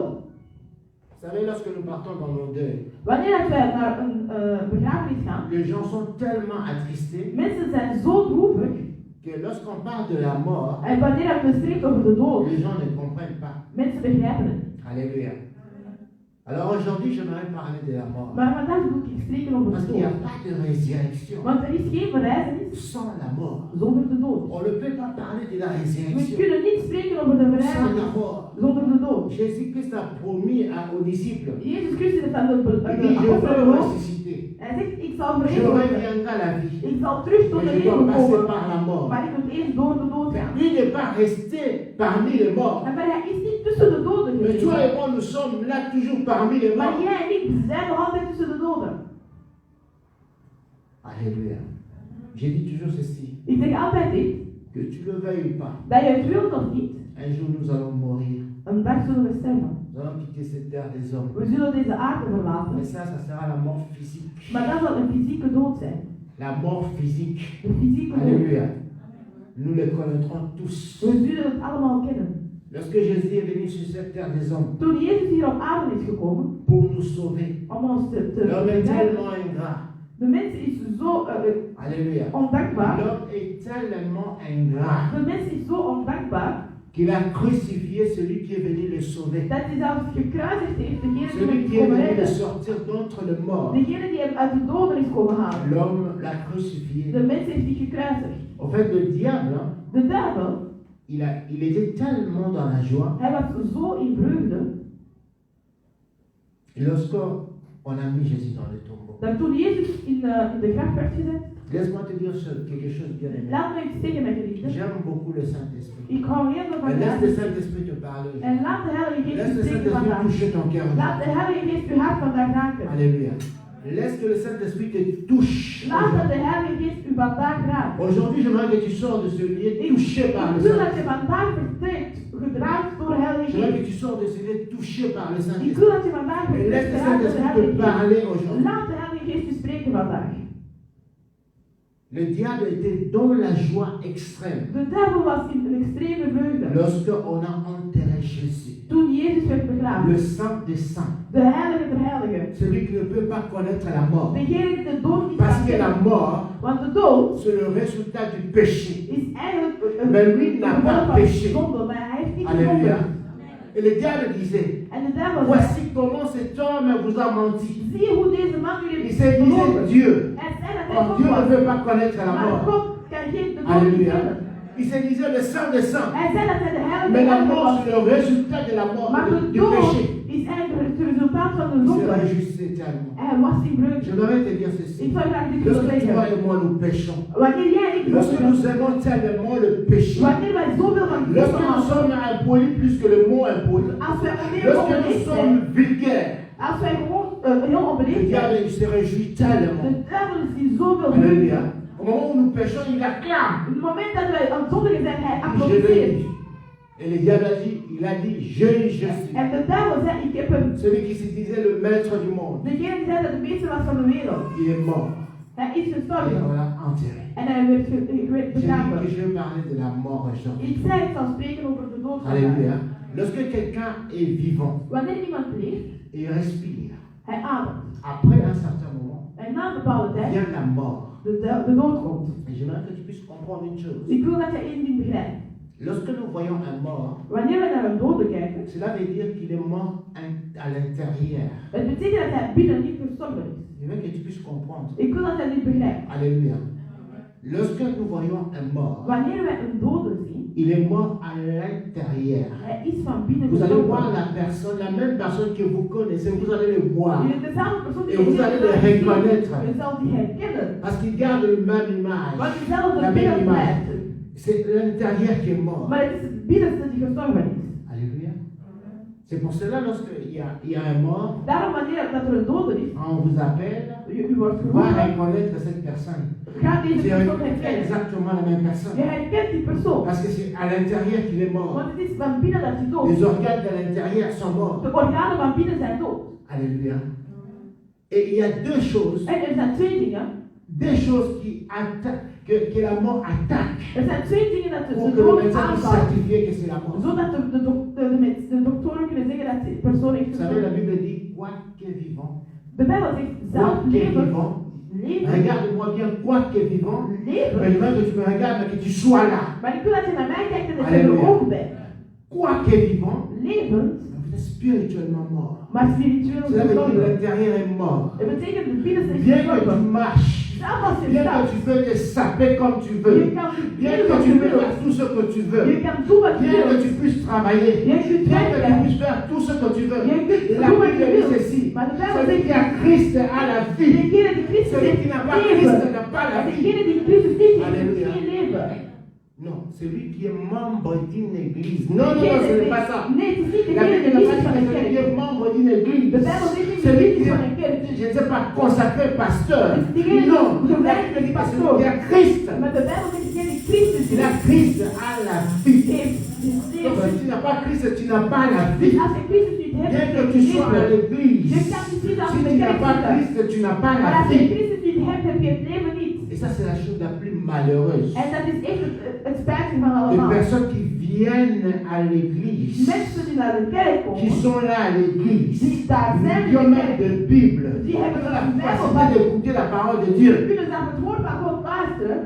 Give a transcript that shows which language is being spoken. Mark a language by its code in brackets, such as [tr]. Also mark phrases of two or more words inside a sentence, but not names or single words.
[fr] Vous savez, lorsque nous partons dans nos deuils, [nl] Wanneer dat wij naar een begrafenis gaan, [fr] les gens sont tellement attristés [nl] mensen zijn zo droevig. [fr] que lorsqu'on parle de la mort, [nl] En wanneer dat we spreken over de dood, [fr] les gens ne comprennent pas. [nl] mensen begrijpen het. [fr] Alléluia. Alors aujourd'hui, j'aimerais parler de la mort. [nl] Maar vandaag wil ik spreken over [fr] Parce [nl] de [fr] qu'il n'y a [nl] dood. [fr] pas de résurrection [nl] Want er is geen verrijzenis [fr] sans la mort. [nl] zonder de dood. [fr] On ne peut pas parler de la [nl] We [fr] résurrection [nl] kunnen niet spreken over de [fr] sans [nl] verrijzenis [fr] la mort. [nl] zonder de dood. [fr] Jésus-Christ a promis aux disciples, [nl] Jezus Christus heeft aan de [fr] il dit, je [nl] apostelen [fr] veux [nl] beloofd. [fr] ressusciter. [nl] Hij zegt, ik zal [fr] Je [nl] verheven worden. [fr] reviendrai à la vie. [nl] Ik zal terug tot de [fr] Mais je dois [nl] leven [fr] passer [nl] komen. [fr] par la mort. [nl] Maar ik moet eerst door de dood gaan. [fr] Lui n'est pas resté parmi les morts. [nl] En maar hij is niet tussen de doden [fr] Mais toi [nl] geweest. [fr] et moi, nous sommes là toujours parmi les [nl] Maar [fr] morts. [nl] jij en ik zijn nog altijd tussen de doden. [fr] Alléluia. J'ai dit toujours ceci, [nl] Ik zeg altijd dit. [fr] que tu le veuilles ou pas, [nl] Dat je het wilt of niet, [fr] un jour nous allons mourir. [nl] een dag zullen we sterven. [fr] Nous allons quitter cette terre des hommes. [nl] We zullen deze aarde verlaten. [fr] Mais ça sera la mort physique. [nl] Maar dat zal een fysieke dood zijn. [fr] La mort physique. [nl] De fysieke dood. [fr] Alléluia. Nous le connaîtrons tous. [nl] We zullen het allemaal kennen. [fr] Lorsque Jésus est venu sur cette terre des hommes [nl] Toen Jezus hier op aarde is gekomen, [fr] pour nous sauver, [nl] om ons te [fr] l'homme est [nl] redden. [fr] tellement ingrat. [nl] De mens is zo [fr] Alléluia. [nl] ondankbaar. [fr] L'homme est tellement ingrat [nl] De mens is zo ondankbaar [fr] qu'il a crucifié celui qui est venu le sauver. [nl] dat hij zelfs gekruisigd heeft degene die [fr] Celui [nl] hem [fr] qui [nl] is [fr] est [nl] komen [fr] venu le [nl] redden. [fr] sortir d'entre les morts. [nl] Degene die hem uit de doden is komen halen. [fr] L'homme l'a [nl] De [fr] crucifié. [nl] mens heeft die gekruisigd. [fr] En fait, le diable, hein, [nl] De duivel, [fr] il était tellement dans la joie. [nl] hij was zo in vreugde, [fr] Lorsqu'on a mis Jésus dans le tombeau. [nl] dat toen Jezus in de graf werd gezet, [fr] Laisse-moi te dire quelque chose bien aimé. [nl] laat me iets zeggen, mijn geliefden. [fr] J'aime beaucoup le Saint-Esprit. [nl] Ik hou heel veel van [fr] Mais laisse le [nl] God. [fr] Saint-Esprit te parler. [nl] En laat de Heilige Geest [fr] Laisse [nl] u [fr] le [nl] spreken [fr] Saint-Esprit [nl] vandaag. [fr] toucher ton cœur. [nl] Laat de Heilige Geest uw hart vandaag raken. [fr] Alléluia. Laisse que le Saint-Esprit te touche. [nl] Laat dat de Heilige Geest u vandaag raakt. [fr] Aujourd'hui, j'aimerais que tu sors de ce lieu touché par le [nl] Ik wil dat je [fr] Saint-Esprit. [nl] vandaag vertrekt, gedraaid door de Heilige [fr] J'aimerais que [nl] Geest. [fr] tu sors de ce lieu touché par le [nl] Ik wil [fr] Saint-Esprit. [nl] dat je vandaag [fr] Et laisse [nl] vertrekt, [fr] le [nl] gedraaid door de [fr] Saint-Esprit [nl] Heilige [fr] te [nl] Geest. [fr] parler aujourd'hui. [nl] Laat de Heilige Geest u spreken vandaag. [fr] Le diable était dans la joie extrême [nl] De duivel was in een extreme vreugde. [fr] lorsqu'on a enterré Jésus. [nl] Toen Jezus werd [fr] Le [nl] begraven. [fr] Saint des Saints. [nl] De Heilige der Heiligen. [fr] Celui qui ne peut pas connaître la mort. [nl] Degene die de dood niet [fr] Parce [nl] kan [fr] que la [nl] kennen. [fr] mort, [nl] Want de dood [fr] c'est le résultat du péché. [nl] is eigenlijk een [fr] Maar lui n'a pas [nl] gevolg van [fr] péché. [nl] zonde, maar hij heeft niet [fr] Alléluia. [nl] gezondigd. [fr] Et le diable disait, [nl] En de duivel zei, [fr] voici comment cet homme vous a menti. [nl] zie hoe deze man jullie [fr] Il [nl] heeft [fr] s'est dit, [nl] belogen. [fr] Dieu. [nl] Hij zei dat hij [fr] Or, [nl] God [fr] Dieu ne [nl] was. [fr] veut pas connaître la [nl] Maar [fr] mort. [nl] God kan geen de dood niet [fr] Alléluia. [nl] kennen. [fr] Il se disait le Saint des Saints. [nl] Hij zei dat hij de Heilige [fr] Mais la [nl] der Heiligen [fr] mort, [nl] was. [fr] c'est le résultat de la mort, [nl] Maar de [fr] du [nl] dood [fr] péché. [nl] is eigenlijk het resultaat van de [fr] Il se [nl] zonde. [fr] réjouissait tellement. [nl] Hij was in vreugde. [fr] J'aimerais te dire [nl] Ik [fr] ceci. [nl] zou graag dit willen [fr] Lorsque toi [nl] zeggen. [fr] et moi nous péchons, [nl] Wanneer jij en ik [fr] lorsque [nl] zondigen, [fr] nous aimons tellement le péché, [nl] wanneer wij zoveel van God [fr] lorsque nous [nl] houden, [fr] sommes impolis plus que le mot impoli, [nl] als wij onweer [fr] lorsque nous [nl] onbeleefd zijn, [fr] sommes vulgaires, [nl] als wij gewoon heel [fr] le [nl] onbeleefd zijn, [fr] diable il se réjouit tellement. [nl] de duivel is in zoveel vreugde. [fr] Alléluia. Au moment où nous péchons, il acclame. [nl] Op het moment dat wij aan het zondigen zijn, hij [fr] Je [nl] applaudisseert. [fr] l'ai dit. Et le diable a dit, il a dit, je suis. [nl] En de duivel zei, ik heb hem. [fr] Celui qui se disait le maître du monde, [nl] Degene die zei dat de meester was van de wereld. [fr] il est mort. [nl] Hij is [fr] Et [nl] gestorven. [fr] on l'a enterré. [nl] En hij werd [fr] J'ai dit [nl] begraven. [fr] que je vais parler de la mort aujourd'hui. [nl] Ik zei, ik zal spreken over de dood van [fr] Alléluia. [nl] vandaag. [fr] Lorsque quelqu'un est vivant [nl] Wanneer iemand leeft, [fr] et respire, [nl] hij ademt. [fr] après un certain moment, [nl] En na een bepaalde tijd, [fr] vient la mort. [nl] de dood komt. [fr] Et j'aimerais que tu puisses comprendre une chose. [nl] Ik wil dat je één ding begrijpt. [fr] Lorsque nous voyons un mort, [nl] Wanneer we naar een dode kijken, [fr] cela veut dire qu'il est mort à l'intérieur. [nl] het betekent dat hij binnen niet gestorven is. [fr] Je veux que tu puisses comprendre. [nl] Ik wil dat hij dit begrijpt. [fr] Alléluia. Lorsque nous voyons un mort, [nl] Wanneer wij een dode zien, [fr] il est mort à l'intérieur. [nl] hij is van binnen [fr] Vous allez voir [nl] gestorven. [fr] la personne, la même personne que vous connaissez, vous allez le voir. [nl] Je dezelfde persoon die [fr] Et vous allez le reconnaître. [nl] je zal die herkennen. [fr] Parce qu'il garde la même image. [nl] Want dezelfde [fr] La même [nl] beeld [fr] image. [nl] blijft. [fr] C'est l'intérieur qui est mort. [nl] Maar het is het binnenste die gestorven is. [fr] Alléluia. C'est pour cela, lorsqu'il y a un mort, [nl] Daarom wanneer dat er een dode is, [fr] on vous appelle, [nl] u wordt [fr] va [nl] geroepen, [fr] reconnaître cette personne. [nl] gaat deze [fr] C'est [nl] persoon herkennen. [fr] exactement la même [nl] Je [fr] personne. [nl] herkent die persoon. [fr] Parce que c'est à l'intérieur qu'il est mort. [nl] Want het is van binnen dat hij dood [fr] Les [nl] is. [fr] organes de l'intérieur sont morts. [nl] De organen van binnen zijn dood. [fr] Alléluia. Et il y a deux choses. [nl] En er zijn twee dingen. [fr] Deux choses que la mort attaque [nl] Er zijn twee dingen dat [fr] pour [nl] de [fr] que le [nl] dood [fr] médecin puisse [nl] aanvallen. [fr] certifier que c'est la mort. [nl] Zodat de doktoren kunnen zeggen dat die persoon heeft [fr] Vous savez, la [nl] gestorven. [fr] Bible dit, quoi que vivant, [nl] De Bijbel zegt zelf [fr] quoi que [nl] leven. [fr] vivant, [nl] Leven. [fr] regarde-moi bien, quoi que vivant, mais [nl] Leven. [fr] je veux que tu me regardes, mais que tu sois là. [nl] Maar ik wil dat je naar mij kijkt en dat je Halleluja. er ook bent. [fr] Quoi que vivant, [nl] Levend. [fr] vous c'est spirituellement mort. [nl] maar spiritueel [fr] Cela veut dire que [nl] gestorven. [fr] l'intérieur est mort. [nl] Het betekent dat binnen is [fr] Bien que tu [nl] gestorven. [fr] marches, [nl] Zelfs als je [fr] bien que [nl] staat, [fr] tu veux te saper comme tu [nl] je [fr] veux, [nl] kan [fr] bien [nl] doen [fr] que [nl] wat [fr] tu [nl] je [fr] peux [nl] wilt. [fr] faire tout ce que tu veux, [nl] Je kan doen wat je [fr] bien que [nl] wilt. [fr] tu puisses travailler, [nl] Je kunt [fr] bien que tu [nl] werken. [fr] puisses faire tout ce que tu veux. [nl] Je kunt [fr] La [nl] doen wat [fr] Bible [nl] je [fr] dit [nl] wilt. [fr] ceci, [nl] Maar de Bijbel [fr] celui [nl] zegt [fr] qui a Christ a la vie, [nl] degene die Christus [fr] celui [nl] heeft [fr] qui n'a pas Christ [nl] leven. [fr] n'a pas la [nl] En [fr] vie. [nl] degene die Christus niet heeft, [fr] Alléluia. [nl] heeft geen leven. [fr] Non, celui qui est membre d'une église. Non, non, non, ce n'est pas ça. [nl] Nee, het is niet [fr] La [nl] degene [fr] Bible [nl] die [fr] n'a [nl] lid is [fr] pas [nl] van [fr] dit [nl] een [fr] celui qui [nl] kerk. [fr] est membre d'une église. [nl] De Bijbel zegt niet [fr] Celui [nl] lid [fr] qui [nl] is van [fr] est, [nl] een kerk. [fr] je ne sais pas, consacré pasteur. [nl] Het is degene [fr] Non, [nl] die [fr] la [nl] gewijd [fr] Bible dit [nl] is [fr] que celui [nl] pastoor. [fr] qui a Christ. [nl] Maar de Bijbel zegt degene die Christus [fr] Il a [nl] heeft, [fr] Christ à la vie. [nl] heeft [fr] Donc, [nl] leven. [fr] si tu n'as pas Christ, tu n'as pas la [nl] Dus [fr] vie. [nl] als je Christus niet hebt, [fr] Bien [nl] heb [fr] que [nl] je [fr] tu [nl] geen [fr] sois à [nl] leven. [fr] l'église, [nl] Je kan niet als [fr] si [nl] je [fr] tu [nl] de [fr] n'as [nl] kerk [fr] pas [nl] zit. [fr] Christ, tu n'as pas [nl] Maar [fr] la [nl] als je [fr] vie. [nl] Christus niet hebt, heb je het leven niet. [fr] Et ça, c'est la chose la plus malheureuse. [nl] En dat is echt het spijtige van [fr] Les [nl] allemaal. [fr] personnes qui viennent à l'église, [nl] Mensen die naar de kerk [fr] qui [nl] komen, [fr] sont là à l'église, [nl] die daar zijn [fr] qui [nl] in [fr] ont [nl] de [fr] même [nl] kerk, [fr] de Bible, [nl] die [fr] qui [nl] hebben [fr] ont [nl] een [fr] la [nl] Bijbel [fr] capacité [nl] bij, [fr] d'écouter la parole de Dieu, [nl] kunnen naar het woord van God luisteren,